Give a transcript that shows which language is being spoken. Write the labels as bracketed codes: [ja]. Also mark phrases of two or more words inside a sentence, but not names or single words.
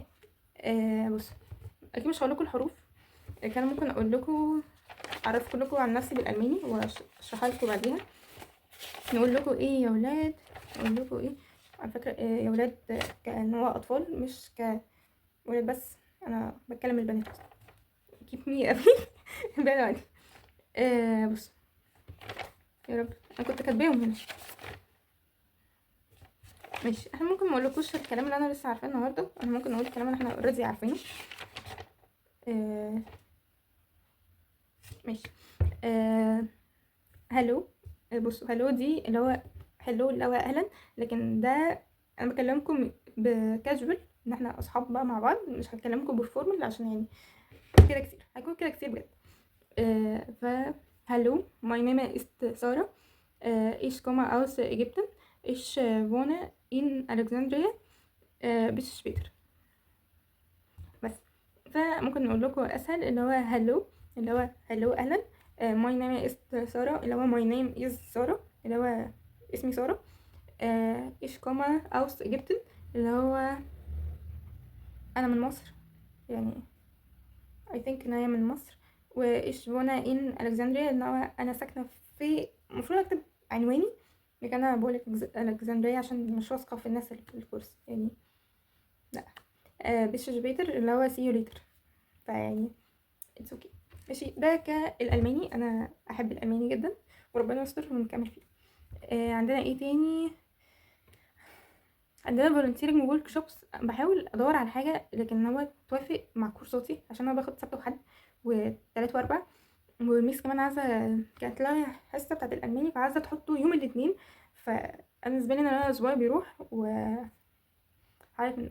[ar] بص، اكيد مش هقول لكم الحروف، كان ممكن اقول لكم اعرفكم لكم عن نفسي بالالماني واشرحها لكم بعديها. نقول لكم ايه يا ولاد، نقول لكم ايه على فكره، يا ولاد، كأن هو اطفال مش كولاد بس، انا بتكلم البنات، [en] keep me away [ar] بعيد عني. بص يا رب، انا كنت كاتباهم هنا. ماشي، احنا ممكن ما اقولكوش الكلام اللي انا لسه عارفاه النهارده، انا ممكن اقول الكلام اللي احنا اوريدي عارفينه. آه ماشي. هلو. بصوا، هلو دي اللي هو هلو اللي هو اهلا، لكن ده انا بكلمكم بكاجوال، ان احنا اصحاب بقى مع بعض، مش هكلمكم بالفورمال عشان يعني كده كتير، هيكون كده كتير بجد. [en] ف hello, my name is Sarah. [de] ich komme aus Ägypten. Ich wohne in Alexandria. bis später. [ar] بس فممكن نقول لكم اسهل اللي هو هلو، اللي هو هلو اهلا. [en] my name is Sarah, [ar] اللي هو [en] my name is Sarah, [ar] اللي هو اسمي ساره. [de] ich komme aus Ägypten، [ar] اللي هو انا من مصر يعني، [en] I think [ar] ان هي من مصر. و [de] ich wohne in Alexandria، [ar] اللي هو انا ساكنه في، المفروض اكتب عنواني، لكن انا بقول الكسندريا عشان مش واثقه في الناس اللي في الكورس يعني، لا. [de] bis später [ar] اللي هو [en] see you later، فيعني it's okay. [ar] ماشي، ده كالالماني، انا احب الالماني جدا وربنا يستر ونكمل فيه. عندنا ايه تاني؟ عندنا [en] volunteering workshops، [ar] بحاول ادور على حاجه لكن هو توافق مع كورساتي، عشان انا باخد سبت وحد وتلات واربع، والميس كمان عايزه، كانت لها حصه بتاعه الالماني فعايزه تحطه يوم الاثنين، فانا بالنسبه لي ان انا اسبوع بيروح عارف منكم.